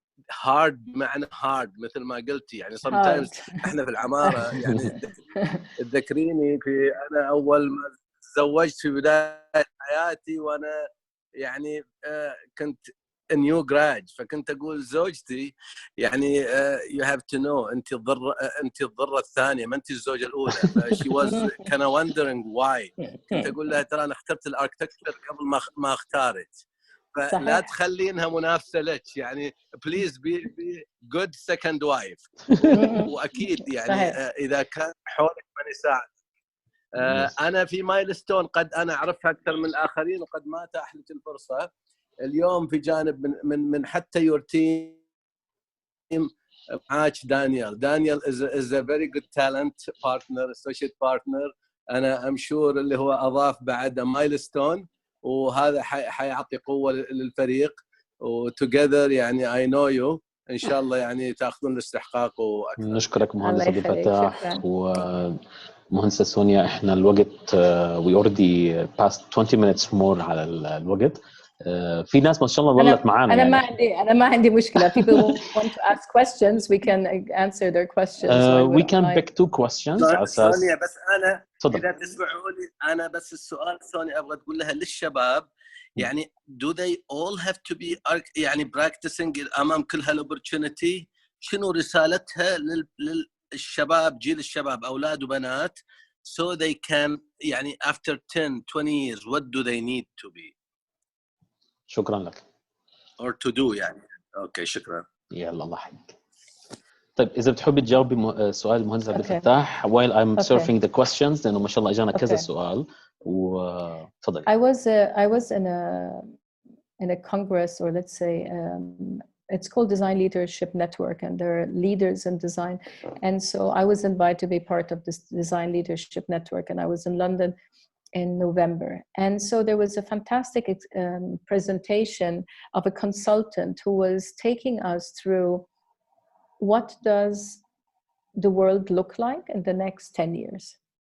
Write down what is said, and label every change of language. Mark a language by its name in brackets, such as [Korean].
[Arabic] hard بمعنى hard مثل ما قلتي، يعني sometimes احنا في العمارة يعني تذكريني في أنا أول ما تزوجت في بداية حياتي وأنا يعني كنت [English] new grad، [Arabic] فكنت أقول زوجتي يعني [English] you have to know [Arabic] أنت الضرة الثانية ما أنت الزوجة الأولى. [English] she was kind of wondering why. [Arabic] كنت أقول لها ترى أنا اخترت الاركتكتشر قبل ما اختارت، فلا تخلينها منافسة لك، يعني [English] please be good second wife. [Arabic] وأكيد يعني إذا كان حولك من يساعد. أنا في مايلستون قد أنا أعرفها أكثر من الآخرين وقد ما أتاح لي الفرصة اليوم في جانب من حتى [English] your team [Arabic] معاك دانيال [English] is a very good talent partner, associate partner. [Arabic] أنا [English] I'm sure [Arabic] اللي هو أضاف بعد مايلستون، وهذا حيعطي قوة للفريق، و [English] together [Arabic] يعني [English] I know you [Arabic] إن شاء الله يعني تأخذون الاستحقاق وأكثر. نشكرك مهندس عبد الفتاح ومهندسة سونيا. احنا الوقت [English] we already passed 20 minutes more [Arabic] على الوقت. في ناس ما شاء الله ظلت معانا. أنا ما عندي مشكلة. [English] People want to ask questions, we can answer their questions. We can pick 2 questions [Arabic] على أساس. سونيا بس أنا إذا تسمحوا لي أنا بس السؤال سونيا أبغى تقول لها للشباب يعني [English] do they all have to be [Arabic] يعني [English] practicing [Arabic] أمام كل هالopportunity؟ شنو رسالتها للشباب، جيل الشباب أولاد وبنات [English] so they can [Arabic] يعني [English] after 10 20 years what do they need to be؟ [Arabic] شكرا لك. [English] or to do يعني. [Arabic] أوكي شكرا. يلا الله يحييك. طيب إذا بتحبي تجاوبي سؤال المهندس عبد الفتاح [English] while I'm surfing the questions [Arabic] لأنه ما شاء الله إجانا كذا سؤال وتفضلي. [English] I was in a congress, or let's say it's called Design Leadership Network, and there are leaders in design, and so I was invited to be part of this Design Leadership Network, and I was in London in November, and so there was a fantastic presentation of a consultant who was taking us through what does the world look like in the next 10 years.